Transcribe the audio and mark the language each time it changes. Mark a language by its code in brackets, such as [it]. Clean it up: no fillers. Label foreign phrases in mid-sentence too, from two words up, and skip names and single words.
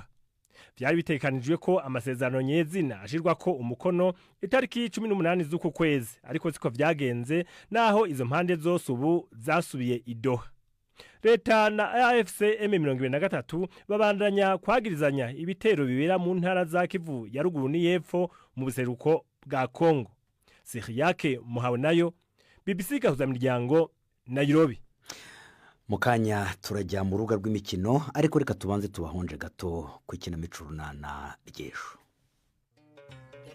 [rn] Byari bitekanijwe ko amasezerano nyezina ashirwa ko umukono itariki 18 z'uku kwezi, ariko siko vyagenze, naho izo mpande zose ubu zasubiye i Doha. Leta na AFC M23 babandanya kwagirizanya ibitero bibera mu ntara za Kivu ya ruguru n'Yepfo mu buseruko bwa Kongo. Siriake Muhawe nayo, BBC Gahuzamiryango, Nairobi. Mukanya turajya mu rubuga rw'imikino, ariko reka tubanze tubahonje gato ku ikinamico runana ry'ejo.